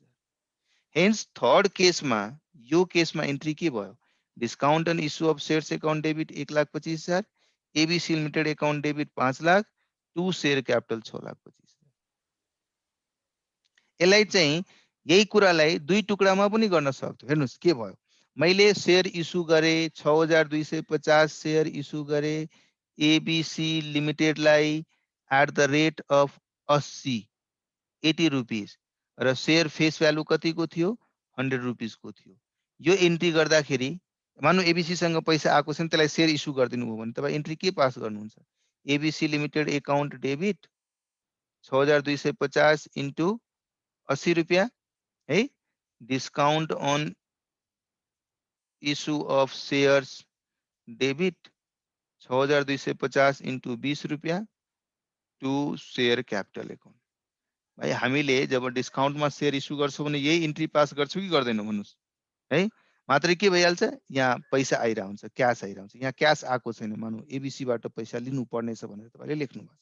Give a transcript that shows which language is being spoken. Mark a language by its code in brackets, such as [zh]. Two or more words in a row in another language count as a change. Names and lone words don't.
[en] Hence third case [ne] में यो केस में एंट्री के भयो? [en] Discount on Issue of Shares Account Debit 1,25,000, ABC Limited Account Debit 5 lakh, To Share Capital 6,25,000. [ne] यसलाई चाहिँ यही कुरालाई दुई टुक्रामा पनि गर्न सक्छौ। हेर्नुस् के भयो? मैले शेयर इशू गरे 6250 शेयर इशू गरे एबीसी लिमिटेड लाई [en] at the rate of 80 rupees [ne] र [en] share face value [ne] कतिको थियो? 100 रुपीज को थियो। यो एन्ट्री गर्दाखेरि मान्नु एबीसी सँग पैसा आएको छ नि, त्यसलाई शेयर इशू गरिदिनु भयो भने तपाईं एन्ट्री के पास गर्नुहुन्छ? [en] ABC Limited Account Debit 6250 into 80 rupaya है, Discount on Issue of Shares Debit 6250 into 20 rupiyan to Share Capital Account. [ne] भाइ हामीले जब डिस्काउन्टमा शेयर इस्यु गर्छौँ भने यही इन्ट्री पास गर्छौँ कि गर्दैनौँ भन्नुहोस् है। मात्रै के भइहाल्छ, यहाँ पैसा आइरहेको हुन्छ, क्यास आइरहेको हुन्छ। यहाँ क्यास आएको छैन, मानौ एबिसीबाट पैसा लिनु पर्नेछ भनेर तपाईँले लेख्नु भएको छ।